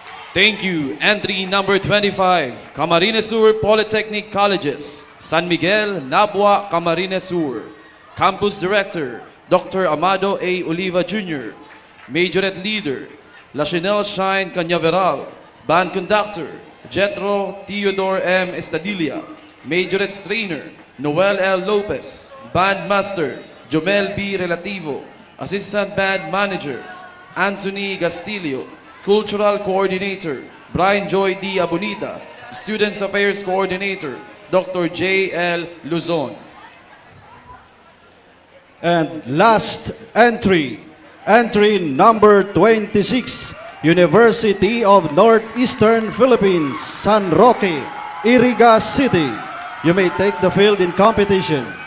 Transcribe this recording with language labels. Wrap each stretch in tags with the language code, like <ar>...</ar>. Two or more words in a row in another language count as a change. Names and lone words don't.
<en>Thank you. Entry number 25, Camarines Sur Polytechnic Colleges, San Miguel, Nabua, Camarines Sur. Campus Director, Dr. Amado A. Oliva Jr. Majorette Leader, La Chanel Shine Cañaveral. Band Conductor, Jetro Theodore M. Estadilla. Majorette Trainer, Noel L. Lopez. Band Master, Jomel B. Relativo. Assistant Band Manager, Anthony Gastillo. Cultural Coordinator, Brian Joy D. Abonita. Students Affairs Coordinator, Dr. J. L. Luzon. And last entry, entry number 26, University of Northeastern Philippines, San Roque, Iriga City. You may take the field in competition.</en>